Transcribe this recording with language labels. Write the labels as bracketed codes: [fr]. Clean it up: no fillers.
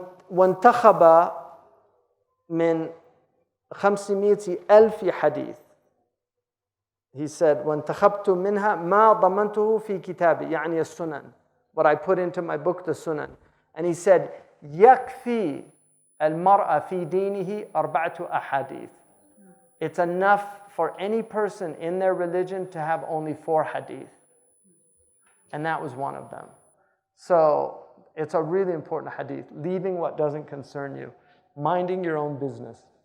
[ar] وانتخب من 500,000 حديث. [en] He said, [ar] وانتخبت منها ما ضمنته في كتابي, يعني السنن, [en] what I put into my book, the Sunan. And he said, [ar] يكفي المرأة في دينه 4 أحاديث. [en] It's enough for any person in their religion to have only 4 hadith. And that was one of them. So it's a really important hadith, leaving what doesn't concern you, minding your own business.